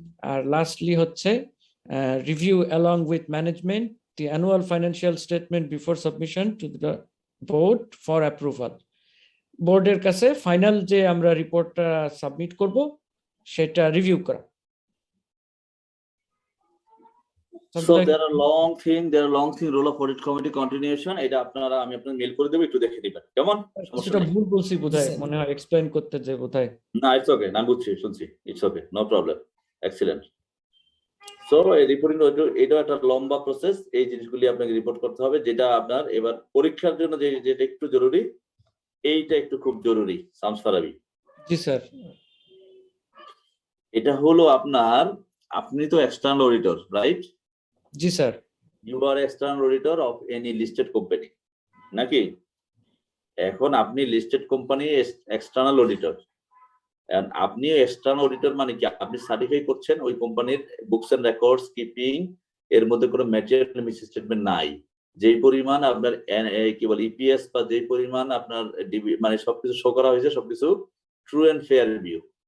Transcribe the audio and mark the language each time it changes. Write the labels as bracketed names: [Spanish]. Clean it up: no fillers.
[English] আর লাস্টলি হচ্ছে review along with management the annual financial statement before submission to the board for approval. [Bangla] বোর্ডের কাছে final যে আমরা রিপোর্টটা সাবমিট করব সেটা রিভিউ করা। [English] So there are long thing role of audit committee continuation. [Bangla] এটা আপনারা আমি আপনাদের মেল করে দেব, একটু দেখে দিবেন কেমন? সেটা ভুল বলছি বোধহয়, মনে হয় এক্সপ্লেইন করতে যে বোধহয়। [English] না, it's okay, [Bangla] না বুঝছি, শুনছি, [English] It's okay, no problem, excellent. [Bangla] So এই রিপোর্টিং এটা একটা লম্বা প্রসেস, এই জিনিসগুলি আপনাকে রিপোর্ট করতে হবে, যেটা আপনার এবার পরীক্ষার জন্য যেটা একটু জরুরি, এইটা একটু খুব জরুরি। শামস ফারাবী, জি স্যার। এটা হলো আপনার, আপনি তো external auditor, right? G sir. [English] You are external auditor of any listed company, [Bangla] নাকি? এখন আপনি লিস্টেড কোম্পানি এক্সটার্নাল অডিটর, আপনি এক্সটার্নাল অডিটর মানে কি? আপনি সার্টিফাই করছেন ওই কোম্পানির বুকস এন্ড রেকর্ডস কিপিং এর মধ্যে কোনো ম্যাটেরিয়াল মিস স্টেটমেন্ট নাই, যেই পরিমাণ আপনার কি বলে ইপিএস বা যেই পরিমাণ আপনার মানে সবকিছু শো করা হয়েছে সবকিছু ট্রু এন্ড ফেয়ার রিভিউ।